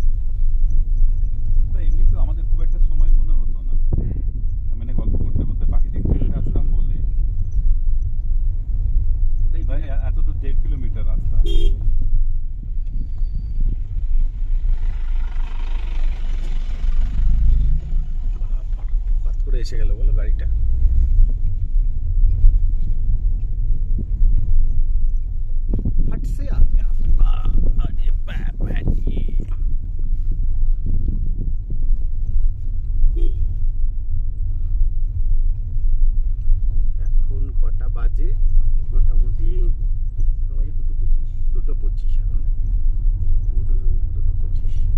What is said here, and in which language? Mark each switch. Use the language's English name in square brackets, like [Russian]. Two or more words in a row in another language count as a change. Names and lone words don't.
[Bangla] তা এমনি তো আমাদের খুব একটা সময় মনে হতো না, মানে গল্প করতে করতে পাখি দেখতে দেখতে আসতাম বলে। ওটাই তাই এত দূর 1.5 কিলোমিটার রাস্তা। হঠাৎ করে এসে গেল বলো গাড়িটা। [Hindi] फट से आ गया। अरे बाबा जी। [Bangla] এখন কটা বাজে? মোটামুটি 2:25 এখন। 2:25।